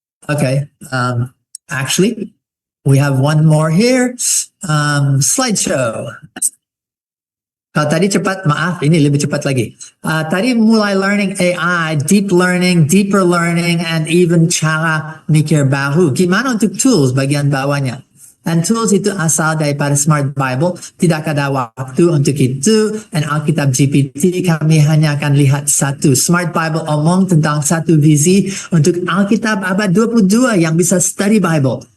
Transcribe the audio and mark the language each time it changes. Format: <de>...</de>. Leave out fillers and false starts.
<en>Okay, actually, we have one more here. Slideshow.</en> <id>Kalau tadi cepat, maaf, ini lebih cepat lagi. Tadi mulai learning AI, deep learning, deeper learning, and even cara mikir baru. Gimana untuk tools bagian bawahnya? Dan tools itu asal daripada Smart Bible. Tidak ada waktu untuk itu. Dan Alkitab GPT kami hanya akan lihat satu. Smart Bible omong tentang satu visi untuk Alkitab abad 22 yang bisa study Bible.</id>